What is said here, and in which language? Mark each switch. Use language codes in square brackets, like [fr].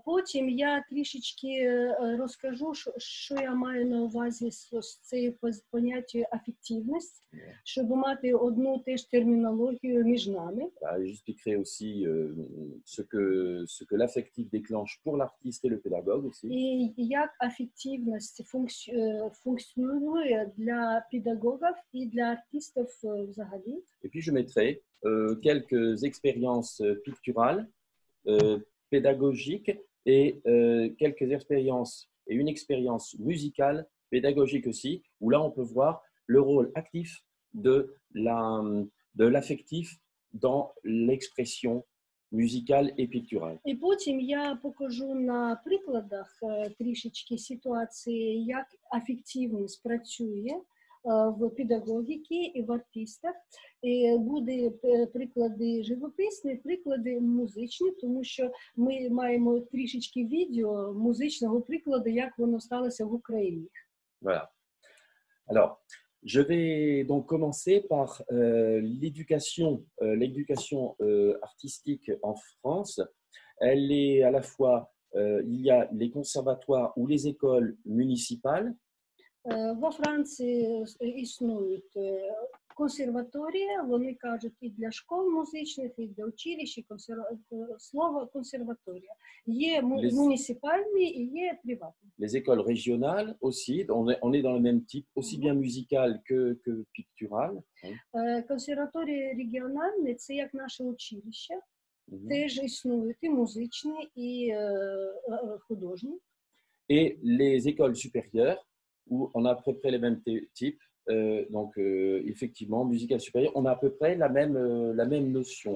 [uk] Потім я трішечки розкажу, що я маю на увазі з цією поняттю афективність, щоб мати одну теж термінологію між нами. [fr] J'expliquerai aussi ce que l'affectif déclenche pour l'artiste et le pédagogue aussi. [uk] І як афективність функціонує для педагогів і для артистів взагалі. [fr] Et puis je mettrai quelques expériences picturales, pédagogiques et quelques expériences et une expérience musicale, pédagogique aussi, où là on peut voir le rôle actif de l'affectif dans l'expression musicale et picturale. [uk] І потім я покажу на прикладах трішечки ситуації, як афективність працює в педагогіці і в артистах. І буде приклади живописні, приклади музичні, тому що ми маємо трішечки відео музичного прикладу, як воно сталося в Україні. [fr] Voilà. Alors, je vais donc commencer par l'éducation artistique en France. Elle est à la fois, il y a les conservatoires ou les écoles municipales. [uk] Во Франції існують консерваторії, вони кажуть і для школ музичних, і для училищ, і слово консерваторія. Є муніципальні і є приватні. [fr] Les écoles régionales aussi, on est dans le même type, aussi bien musical que pictural. [uk] Консерваторії регіональні – це як наше училище, теж існують і музичні, і художні. Et les écoles supérieures, où on a à peu près les mêmes types, donc effectivement, musicale supérieure, on a à peu près la même notion.